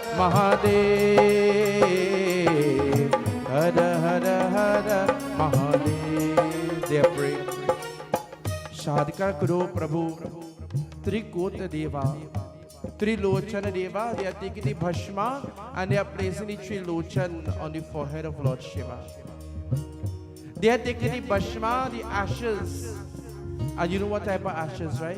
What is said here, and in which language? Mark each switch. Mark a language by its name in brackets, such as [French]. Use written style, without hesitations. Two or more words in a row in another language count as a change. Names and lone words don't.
[Sanskrit] Mahadev, Hara Hara Hara Mahadev. [English] They are praying. [Sanskrit] Shadika Kuro Prabhu, Trikota Deva, Trilochana Deva, [English] they are taking the bhashma and they are placing the Trilochan on the forehead of Lord Shiva. They are taking the bhashma, the ashes, and you know what type of ashes, right?